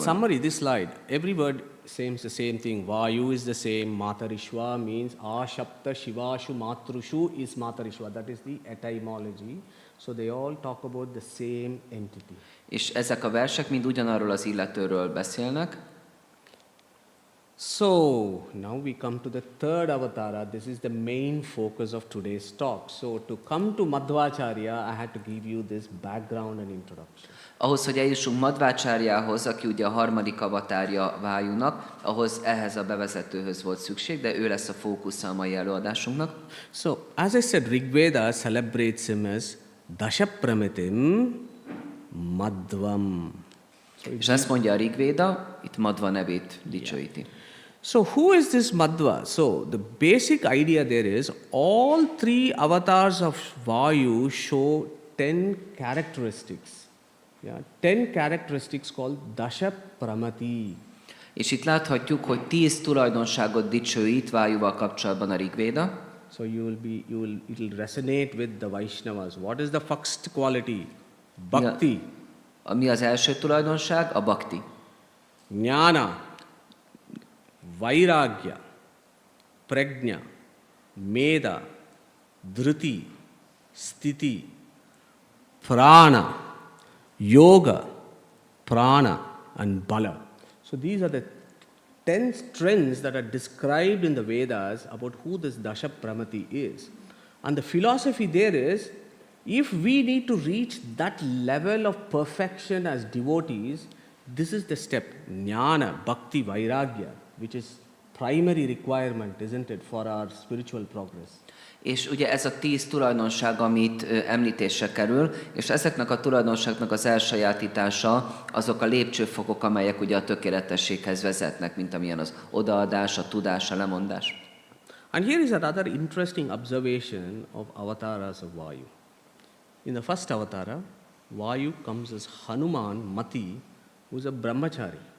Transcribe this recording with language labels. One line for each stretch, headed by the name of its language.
English: So in summary, this slide, every word seems the same thing. Vayu is the same. Matarishva means
Sanskrit: Ashapta Shivashu Matrushu
English: is Matarishva. That is the etymology. So they all talk about the same entity.
Hungarian: És ezek a versek mind ugyanarról az illetőről beszélnek.
English: So now we come to the third avatara. This is the main focus of today's talk. So to come to Madhvácárya, I had to give you this background and introduction.
Hungarian: Ahhoz, hogy eljussunk Madhvácárjához, aki ugye a harmadik avatárja Vájúnak, ahhoz ehhez a bevezetőhöz volt szükség, de ő lesz a fókusza a mai előadásunknak.
English: So as I said, Rigveda celebrates him as Dashapramitim Madhvam.
Hungarian: És ezt mondja a Rigvéda, itt Madhva nevét dicsőíti.
English: So who is this Madhva? So the basic idea there is all 3 avatars of Vayu show 10 characteristics. Yeah, 10 characteristics called Dasha Pramati.
Hungarian: És itt láthatjuk, hogy 10 tulajdonságot dicsőít Vájúval kapcsolatban a Rigvéda.
English: So it will resonate with the Vaishnavas. What is the first quality? Bhakti.
Hungarian: Mi az első tulajdonság? A bhakti.
English: Jnana, Vairagya, Prajna, Meda, Dhruti, Sthiti, Prana, Yoga, Prana and Bala. So these are the 10 strengths that are described in the Vedas about who this Dasha Pramati is. And the philosophy there is, if we need to reach that level of perfection as devotees, this is the step, Jnana, Bhakti, Vairagya, which is primary requirement, isn't it, for our spiritual progress.
Hungarian: És ugye ez a 10 tulajdonság, amit említésre kerül, és ezeknek a tulajdonságnak az elsajátítása azok a lépcsőfokok, amelyek ugye a tökéletességhez vezetnek, mint amilyen az odaadás, a tudás, a lemondás.
English: And here is another interesting observation of avatars of Vayu. In the first avatara, Vayu comes as Hanuman Mati, who is a brahmachari.